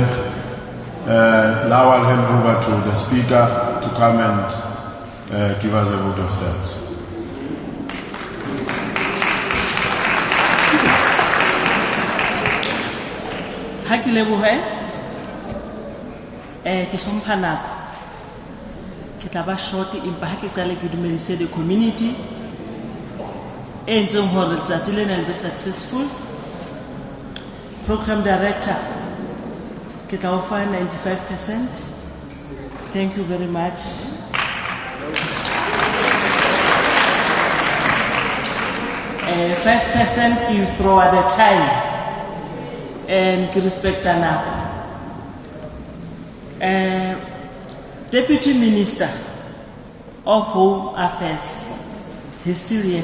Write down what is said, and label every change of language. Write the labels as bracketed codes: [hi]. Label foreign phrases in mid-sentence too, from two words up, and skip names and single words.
[en] Now I'll hand over to the Speaker to come and give us a vote of thanks. [st] Ha ke lebohe ke hlompha nako ke tla ba short empa ha ke qale ke dumedise [en] the community [st] e ntseng hore letsatsi lena le be successful. [en] Program Director [st] ke tla o fa 95%. [en] Thank you very much. Uh, 5% you throw at a time and respect nako. Deputy Minister of Home Affairs, he's still here.